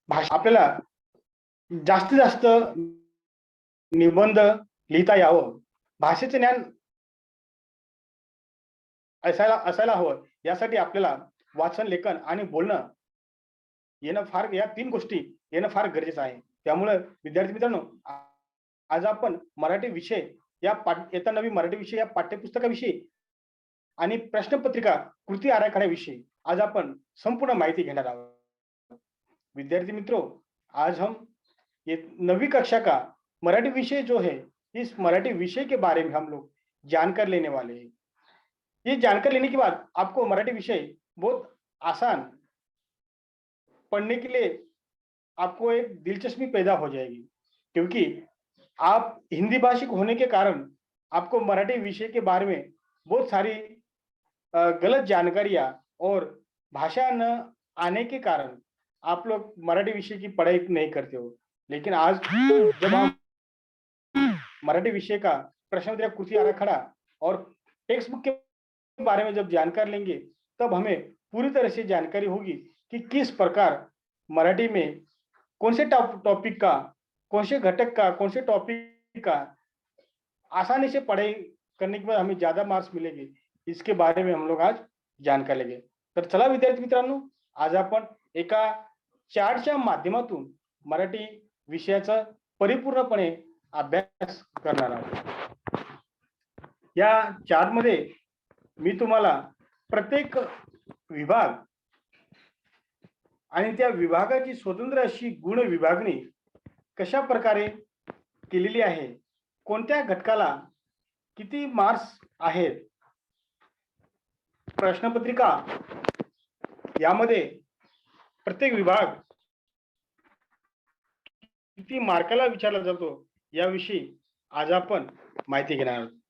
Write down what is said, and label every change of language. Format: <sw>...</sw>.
<mr>आपल्याला जास्तीत जास्त निबंध लिहिता यावं, भाषेचे ज्ञान असायला हवं, यासाठी आपल्याला वाचन, लेखन आणि बोलणं येणं फार, या 3 गोष्टी येणं फार गरजेचं आहे. त्यामुळे विद्यार्थी मित्रांनो, आज आपण मराठी विषय या इयत्ता 9वी मराठी विषय या पाठ्यपुस्तकाविषयी आणि प्रश्नपत्रिका कृती आराखड्याविषयी आज अपन संपूर्ण माहिती घेणार आहोत.</mr> <hi>विद्यार्थी मित्रों, आज हम ये 9वी कक्षा का मराठी विषय जो है, इस मराठी विषय के बारे में हम लोग जानकर लेने वाले हैं. ये जानकर लेने के बाद आपको मराठी विषय बहुत आसान पढ़ने के लिए आपको एक दिलचस्पी पैदा हो जाएगी, क्योंकि आप हिंदी भाषिक होने के कारण आपको मराठी विषय के बारे में बहुत सारी गलत जानकारियां और भाषा न आने के कारण आप लोग मराठी विषय की पढ़ाई नहीं करते हो. लेकिन आज जब हम मराठी विषय का प्रश्नोत्तरी कृति आराखड़ा और टेक्स्ट बुक के बारे में जब जानकारी लेंगे, तब हमें पूरी तरह से जानकारी होगी कि किस प्रकार मराठी में कौन से टॉपिक का, कौन से घटक का, कौन से टॉपिक का आसानी से पढ़ाई करने के बाद हमें ज्यादा मार्क्स मिलेंगे, इसके बारे में हम लोग आज जानकारी लेंगे.</hi> <mr>तर चला विद्यार्थी मित्रांनो, आज आपण एका चार्टच्या माध्यमातून मराठी विषयाचा परिपूर्णपणे अभ्यास करणार आहोत. या चार्ट मध्ये मी तुम्हाला प्रत्येक विभाग आणि त्या विभागाची स्वतंत्र अशी गुण विभागणी कशा प्रकारे केलेली आहे, कोणत्या घटकाला किती मार्क्स आहेत, प्रश्नपत्रिका यामध्ये प्रत्येक विभाग किती मार्काला विचारला जातो याविषयी आज आपण माहिती घेणार आहोत.</mr>